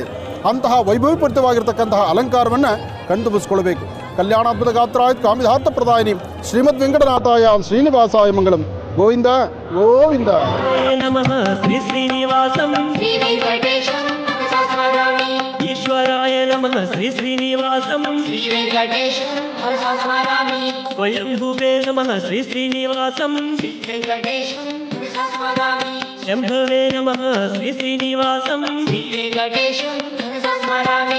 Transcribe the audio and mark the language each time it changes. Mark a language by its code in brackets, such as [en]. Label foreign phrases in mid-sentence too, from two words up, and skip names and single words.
[kn] ಅಂತಹ ವೈಭವೀಪೂರಿತವಾಗಿರ್ತಕ್ಕಂತಹ ಅಲಂಕಾರವನ್ನು ಕಣ್ತುಂಬಿಸ್ಕೊಳ್ಬೇಕು. [sa] ಕಲ್ಯಾಣಾದ್ಭುತ ಗಾತ್ರಾಯ ಕಾಮಿಧಾರ್ಥ ಪ್ರದಾಯಿನಿ ಶ್ರೀಮದ್ ವೆಂಕಟನಾಥಾಯ ಶ್ರೀನಿವಾಸಾಯ ಮಂಗಳಂ. ಗೋವಿಂದ ಗೋವಿಂದ. ನಮಃ ಶ್ರೀ ಶ್ರೀನಿವಾಸಂ ಶ್ರೀ ವೆಂಕಟೇಶಂ ಮನಸಾ ಸ್ಮರಾಮಿ ఈశ్వరాయ నమః శ్రీ శ్రీనివాసం శ్రీ వెంకటేశం మనసా స్మరామి స్వయంభువే నమః శ్రీ శ్రీనివాసం శ్రీ వెంకటేశం మనసా స్మరామి శంభవే నమః శ్రీ శ్రీనివాసం శ్రీ వెంకటేశం మనసా స్మరామి